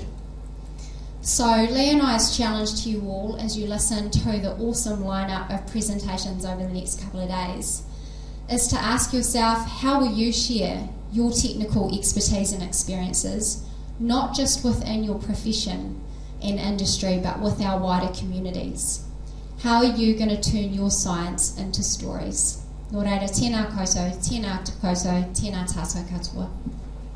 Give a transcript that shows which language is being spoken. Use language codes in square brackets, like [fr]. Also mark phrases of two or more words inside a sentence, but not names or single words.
[en] So Leigh and I's challenge to you all, as you listen to the awesome lineup of presentations over the next couple of days, is to ask yourself, how will you share your technical expertise and experiences, not just within your profession and industry, but with our wider communities? How are you going to turn your science into stories? [mi] Nō reira, tēnā koutou, tēnā te koutou, tēnā tātou katoa.